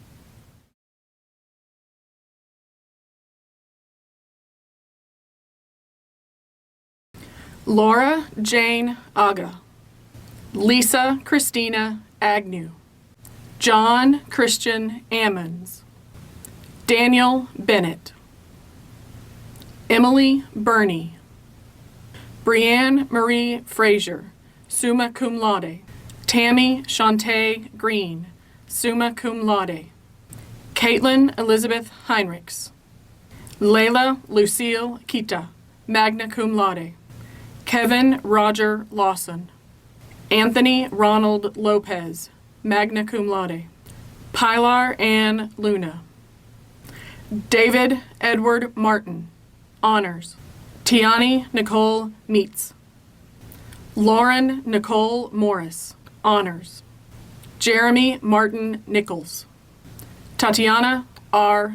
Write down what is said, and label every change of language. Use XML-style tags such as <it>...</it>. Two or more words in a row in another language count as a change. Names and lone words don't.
<en>Laura Jane Aga, Lisa Christina Agnew, John Christian Ammons, Daniel Bennett, Emily Burney, Brianne Marie Frazier,</en> <la>summa cum laude,</la> <en>Tammy Shantae Green,</en> <la>summa cum laude,</la> <en>Caitlin Elizabeth Heinrichs, Layla Lucille Kita,</en> <la>magna cum laude,</la> <en>Kevin Roger Lawson, Anthony Ronald Lopez,</en> <la>magna cum laude,</la> <en>Pilar Ann Luna, David Edward Martin, honors, Tiani Nicole Meets, Lauren Nicole Morris, honors, Jeremy Martin Nichols, Tatiana R.</en>